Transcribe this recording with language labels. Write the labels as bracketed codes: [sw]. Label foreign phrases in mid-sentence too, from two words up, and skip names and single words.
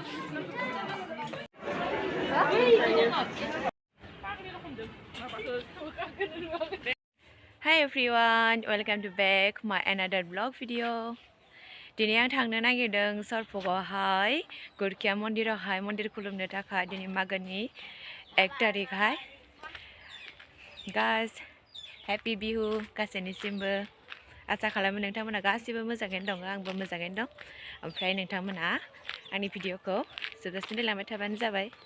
[en] Hi everyone, welcome to back my another vlog video. [brx] Dini ang थांनो नागिरदों सरफगावहाय गुरखिया मन्दिरावहाय मन्दिर खुलुमनो थाखाय दिनै मागोनि 1 तारिखहाय [en] guys happy Bihu [brx] गासैनिसिमबो आसा खालामो नोंथांमोना गासिबो मोजाङैनो दङ आंबो मोजाङैनो दं ओमफ्राय नोंथांमोना आंनि भिडिअखौ जोबजासिम नायलांबाय थाबानो जाबाय